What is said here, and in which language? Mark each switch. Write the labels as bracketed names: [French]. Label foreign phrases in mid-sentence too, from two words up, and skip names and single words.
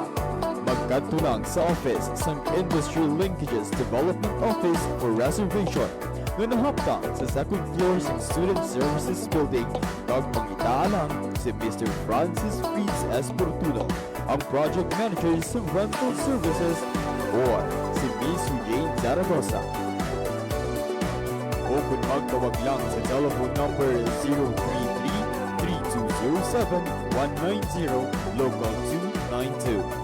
[Hiligaynon] Magkadto lang sa office sang Industry Linkages Development Office [English] for reservation [Hiligaynon] nga nahapta sa [English] second floor [Hiligaynon] sa Student Services Building kag mangita lang si Mr. Francis Fritz S. Portuno, ang [English] project manager [Hiligaynon] sa [English] rental services, [Hiligaynon] or si Miss Jane Zaragoza. O kung magtawag lang sa [English] telephone number [Hiligaynon] 033-3207-190 local 292.